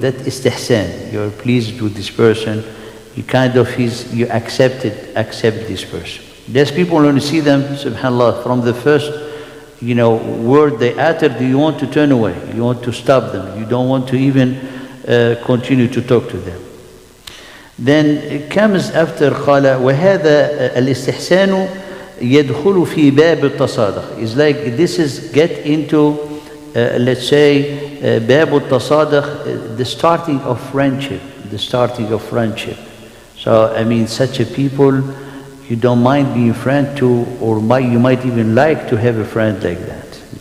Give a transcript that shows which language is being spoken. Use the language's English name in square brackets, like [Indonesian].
[English] That is istihsan. You're pleased with this person. You you accept this person. There's people when you see them, subhanallah, from the first word they uttered, you want to turn away. You want to stop them. You don't want to even continue to talk to them. Then it comes after [Arabic] قال وهذا الاستحسان يدخل في باب التصادق. [English] It's like this is get into let's say [Arabic] باب التصادق, [English] the starting of friendship. The starting of friendship. So such a people you don't mind being friend to, or you might even like to have a friend like that.